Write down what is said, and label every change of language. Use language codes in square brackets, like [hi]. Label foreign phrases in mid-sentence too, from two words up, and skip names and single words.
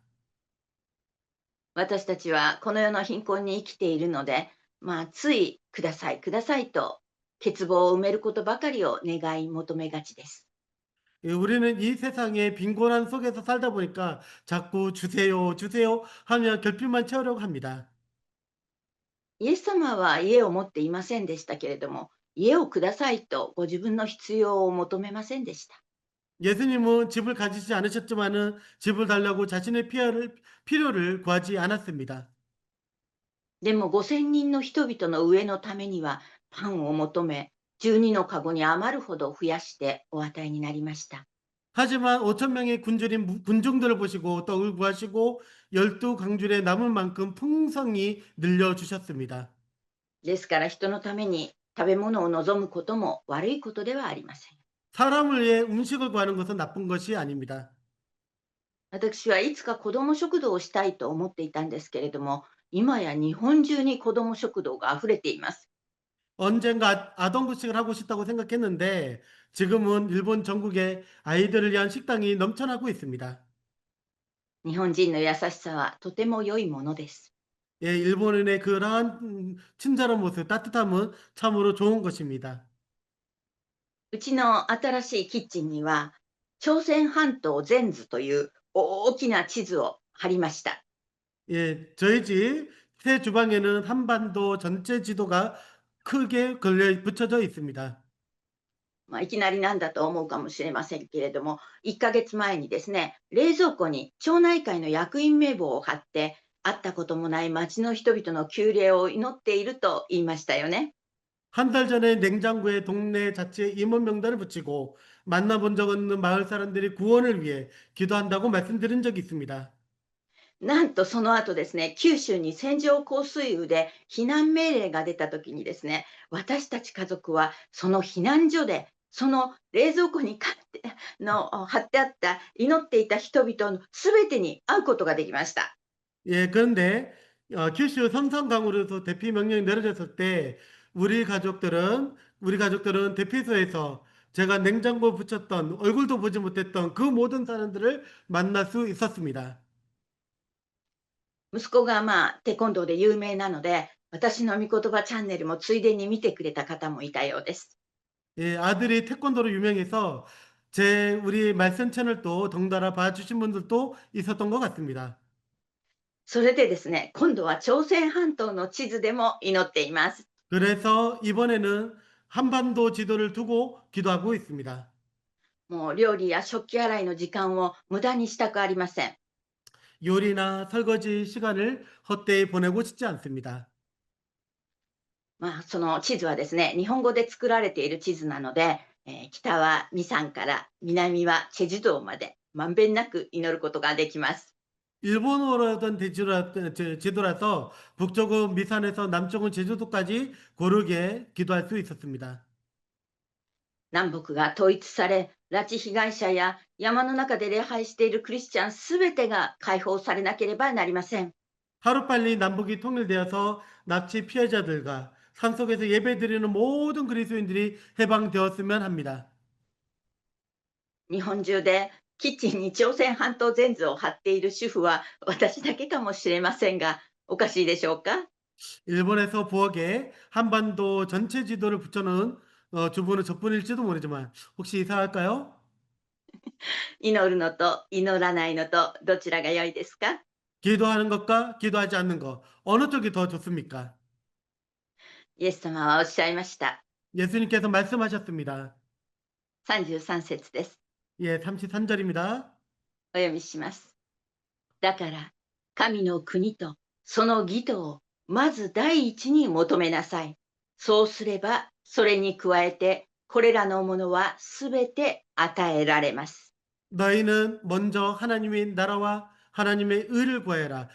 [ja] 私たちはこの世の貧困に生きているので、ついくださいくださいと欠乏を埋めることばかりを願い求めがちです。 [ko] 예, 우리는 이 세상의 빈곤한 속에서 살다 보니까 자꾸 주세요, 주세요 하며 결핍만 채우려고 합니다. [ja] イエス様は家を持っていませんでしたけれども、家をくださいとご自分の必要を求めませんでした。 [ko] 예수님은 집을 가지지 않으셨지만은 집을 달라고 자신의 필요를 구하지 않았습니다. [ja] でも5000人の人々の上のためにはパンを求め、12の籠に余るほど増やしてお与えになりました。 [ko] 하지만 5천 명의 군중들을 보시고 떡을 구하시고 12강줄에 남을 만큼 풍성히 늘려주셨습니다. [ja] ですから人のために食べ物を望むことも悪いことではありません。 [ko] 사람을 위해 음식을 구하는 것은 나쁜 것이 아닙니다. [ja] 私はいつか子ども食堂をしたいと思っていたんですけれども、今や日本中に子ども食堂が溢れています。 [ko] 언젠가 아동급식을 하고 싶다고 생각했는데 지금은 일본 전국에 아이들을 위한 식당이 넘쳐나고 있습니다. [ja] 日本人の優しさはとても良いものです。 [ko] 예, 일본인의 그러한 친절한 모습, 따뜻함은 참으로 좋은 것입니다. [ja] うちの新しいキッチンには朝鮮半島全図という大きな地図を貼りました。 [ko] 예, 저희 집 새 주방에는 한반도 전체 지도가 크게 붙여져 있습니다. [ja] いきなりなんだと思うかもしれませんけれども、1ヶ月前にですね、冷蔵庫に町内会の役員名簿を貼って、会ったこともない町の人々の急励を祈っていると言いましたよね。 [ko] 한 달 전에 냉장고에 동네 자치의 임원 명단을 붙이고 만나본 적 없는 마을 사람들이 구원을 위해 기도한다고 말씀드린 적이 있습니다. [ja] なんとその後ですね、九州に線状降水雨で避難命令が出た時にですね、私たち家族はその避難所で、その冷蔵庫に貼ってあった祈っていた人々の全てに会うことができました。 [ko] 예, 그런데 규슈 성산강으로서 대피 명령이 내려졌을 때 우리 가족들은 대피소에서 제가 냉장고 붙였던 얼굴도 보지 못했던 그 모든 사람들을 만날 수 있었습니다. [ja] 息子がテコンドーで有名なので、私の御言葉チャンネルもついでに見てくれた方もいたようです。 [ko] 예, 아들이 태권도로 유명해서 우리 말씀 채널도 덩달아 봐주신 분들도 있었던 것 같습니다. [ja] それでですね、今度は朝鮮半島の地図でも祈っています。 [ko] 그래서 이번에는 한반도 지도를 두고 기도하고 있습니다. [ja] もう料理や食器洗いの時間を無駄にしたくありません。 [ko] 요리나 설거지 시간을 헛되이 보내고 싶지 않습니다. [ja] その地図はですね、日本語で作られている地図なので、北はミサンから南はチェジュ島までまんべんなく祈ることができます。 [ko] 일본어라던 지도라서 북쪽은 미산에서 남쪽은 제주도까지 고르게 기도할 수 있었습니다. [ja] 南北が統一され、拉致被害者や山の中で礼拝しているクリスチャンすべてが解放されなければなりません。 [ko] 하루빨리 남북이 통일되어서 납치 피해자들과 산속에서 예배드리는 모든 그리스도인들이 해방되었으면 합니다. [ja] 日本中でキッチンに朝鮮半島全図を貼っている主婦は私だけかもしれませんが、おかしいでしょうか？ [ko] 일본에서 부엌에 한반도 전체 지도를 붙여놓은 주부는 저뿐일지도 모르지만 혹시 이상할까요? [ja] 祈るのと祈らないのとどちらが良いですか？ [ko] 기도하는 것과 기도하지 않는 것 어느 쪽이 더 좋습니까? [ja] イエス様はおっしゃいました。 [ko] 예수님께서 말씀하셨습니다. [ja] 33 節です。 [ko] 예, 33절입니다. [ja] お読みします。だから、神の国とその義とをまず第一に求めなさい。そうすれば、それに加えて、これらのものはすべて与えられます。 [ko] 너희는 먼저 하나님의 나라와 하나님의 의를 구하여라.